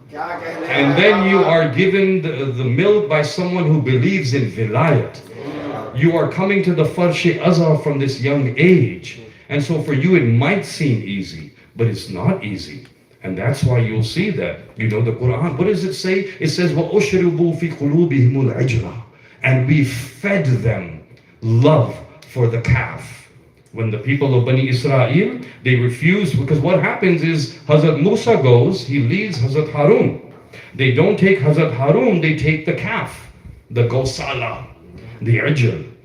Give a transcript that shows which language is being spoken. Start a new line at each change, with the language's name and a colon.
English: And then you are given the milk by someone who believes in vilayat. You are coming to the farsh azhar from this young age. And so for you it might seem easy, but it's not easy. And that's why you'll see that. The Quran, what does it say? It says,
Arabic: وَأُشْرِبُوا فِي قُلُوبِهِمُ الْعِجْرَةِ.
English: And we fed them love for the calf. When the people of Bani Israel, they refused, because what happens is Hazrat Musa goes, he leads Hazrat Harun. They don't take Hazrat Harun, they take the calf, the gosala, the ijl.